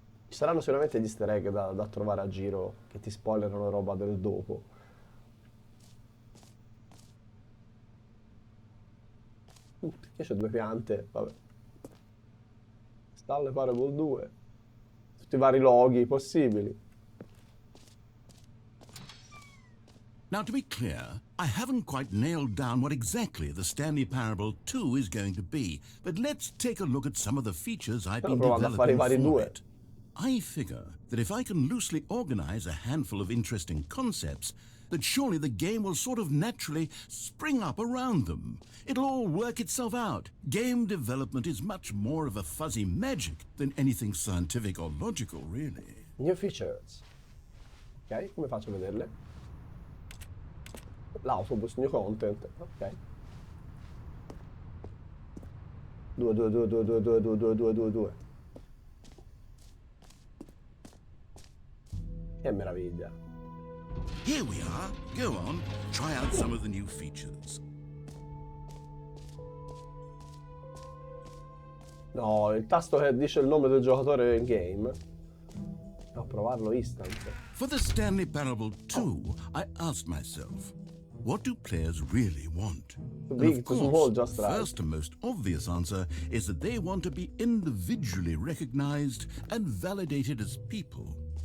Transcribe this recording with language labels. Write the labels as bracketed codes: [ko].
[it] Ci saranno sicuramente gli easter egg da trovare a giro che ti spoilerano roba del dopo. Perché c'è due piante? Vabbè. Stanley Parable 2. Tutti i vari loghi possibili. [en] Now, to be clear, I haven't quite nailed down what exactly the Stanley Parable 2 is going to be, but let's take a look at some of the features I've been developing for it. I figure that if I can loosely organize a handful of interesting concepts, that surely the game will sort of naturally spring up around them. It'll all work itself out. Game development is much more of a fuzzy magic than anything scientific or logical, really. New features. [it] Ok, come faccio a vederle? L'autobus, new content. Ok. 2. Che meraviglia. [en] Here we are. Go on, try out some of the new features. [it] No, il tasto che dice il nome del giocatore in game. No, provarlo instant. [en] For the Stanley Parable 2, I asked myself, what do players really want? And of course, the first and most obvious answer is that they want to be individually recognized and validated as people.